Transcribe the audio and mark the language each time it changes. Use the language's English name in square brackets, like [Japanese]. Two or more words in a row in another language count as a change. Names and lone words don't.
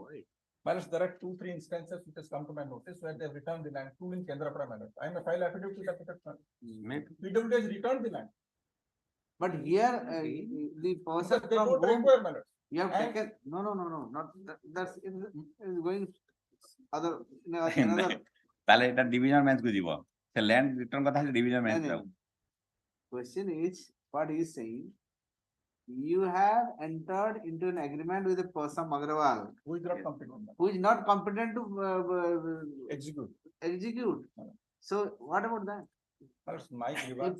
[English] My lords, there are 2-3 instances which has come to my notice where they have returned the land, including Kendrapada, my lord. I may file affidavit to that effect. PWD has returned the land. But here, the person Because they from don't whom require, my lord. you have And- taken, no, not, that's, is going other, another. [Odia] ତାହେଲେ ଏଟା [English] division bench [Odia] କୁ ଯିବ। ସେ [English] land return [Odia] କଥା ହେଲେ [English] division bench No, [Odia] ଯାଉ। [English] no. Question is, what he is saying, you have entered into an agreement with a person, Agrawal, Who is not competent? who is not competent to Execute. execute. So what about that? My lords, my grievance.